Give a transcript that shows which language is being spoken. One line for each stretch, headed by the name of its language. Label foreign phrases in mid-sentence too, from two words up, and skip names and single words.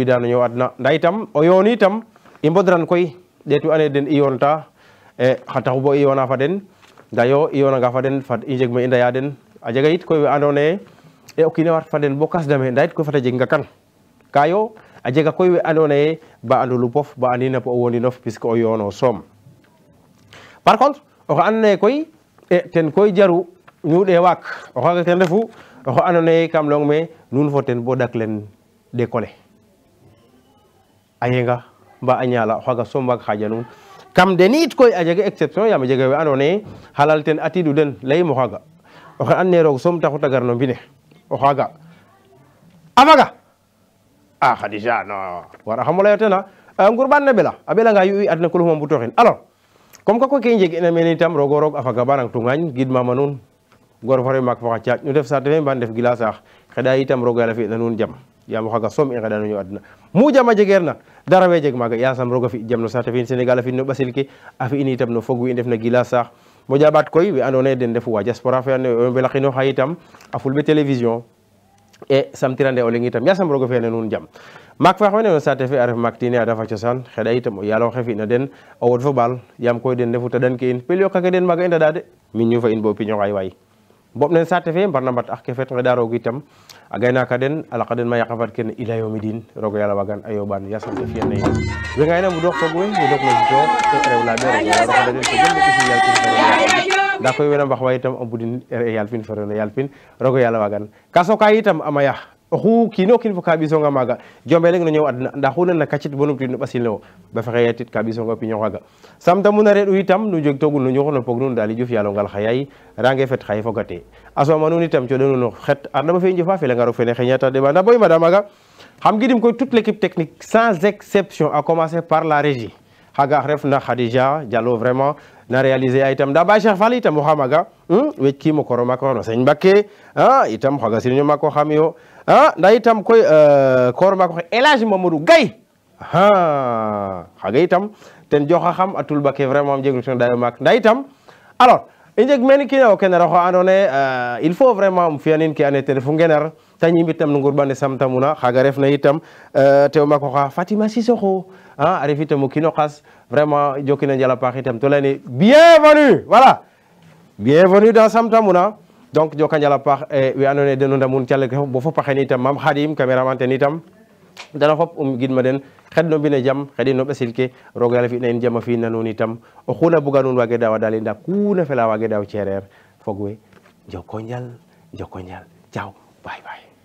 Serer: wida no ñow adna nda itam o yoon itam i mbodran koy ɗeetu ande den i yoonta xa taxu bo i yoona fa den nda yo i yoonanga fa den fat i njeg ma i ndeya den a jega yit koy we andoona yee o kiina wat fa den bo kasdame nda yit koy fata jeg ngakan kayo a jega koy we andoona yee ba andu lupof ba andina po o wondinof puisque o yoono soom
French: par contre
Serer: oxe andoona yee koy ten koy jaru ñuuɗe waak o xaaga ten refu oxe andoona yee kam layong me nuun fo ten bo dak len décoller a yenga mba a ñaala o xaaga soom waag xaaja nuun kam denit koy a jega exception yaam a jega we andoona yee halal ten atiidu den layim o xaaga oxe and naye roog soom taxu ta gar no mbine o xaaga a faga a Khadija non wara xam layo ten ngurban ne ɓela a ɓelanga yu i adna kulufuma mbutoxin
French: alors comme que
Serer: koy ke i njeg ina mene itam roog o roog a faga ba nang tungaañ gidmama nuun gor fo re maak fo xa caaƴ nu ndef saate fe mban ndef gila saax xeɗa itam roog yàlla fi'na nuun jam yaam o xaaga soom i ngeɗa nuun adna mu jam a jegeer na dara we jeg maaga yasam roog a fi jam no saate fe in Sénégal a fi no ɓasil ke a fi in itam no fog wi i ndef na gila saax moƴa ɓaat koy we andoona yee den ndefu wa diaspora fe ando naye o mbelaxino xa itam a fulɓe télévision e samtirande o leng itam yasam roog a fi'ana nuun jam maak fa xawene no saate fe a ref maak tiine a dafa cosaan xeɗa itam o yaalo xe fi'na den o wod fo ɓaal yaam koy den ndefu taɗan ke in pel yoqake den maaga i ndaɗa de min ñu fa in bo piño xay waay boɓ nen saate fe mbarna mbat ax ke fet ngeɗa roog itam a gaynaka den a laqa den ma yaqa fad kene ila yoomi din roog o yàlla wagan a yooɓan yasam te fi'an na in we ngayna mbudoox fog we mbudoox no jito rew laaɓe roog o yàlla roxada den ko jëm ɓisi yal pin nda koy wena mbax wa itam a mbudin yal pin ferona yal pin roog o yàlla wagan ka soka itam a maya oxu kiino kiin fo ka ɓisonga maaga jombe leng no ñow adna nda xu nan na kacit bo numtuwiid no ɓasil ne wo ba fexe yatit ka ɓisonga o piño xaaga samtamu na reɗ'u itam nu jeg toogun no ñuxur no pog nuun daal i jof yaalo ngal xa yaay range fet xaye fogate a sooma nuun itam coɗa nuun no xet arɗa fe i njofa felanga roog fene xeñata deɓa nda bo i mada maaga xam gidim koy
French: toute l'équipe technique sans exception à commencer par la régie
Serer: xaga ref na Khadija Diallo vraiment na réaliser a itam nda ba Cheikh Fall itam oxa maaga weec kiimo koro maako no Seigne Mbacké itam xaga sirño maako xam yo nda itam koy koor maako xe El Hadj Mamadou Gaye xaga itam ten joxa xam a tulba ke vraiment jegnu ten dayo maak nda itam alors i njeg mene kina o kenar oxa andoona yee
French: il faut vraiment
Serer: um fi'anin ke andoona yee ten refu ngenar ta ñimbit tam no ngurɓane samtamuna xaga refna itam tew maak oxa Fatima Sissoko a ref itam o kiino xas vraiment jokina njal a paax itam to leyne
French: bienvenue voilà bienvenue dans
Serer: samtamuna donc joka njal a paax we andoona yee den o ndamun calel ke fop bo fop a xen itam Mame Khadim cameraman ten itam dana fop gidma den xed no mbine jam xedin no ɓasil ke roog yàlla fi'na in jam a fi'na nuun itam oxuna buga nuun waage daawa daal nda kuna fela waage daaw cereer fog we njoko njal ciao
English: bye bye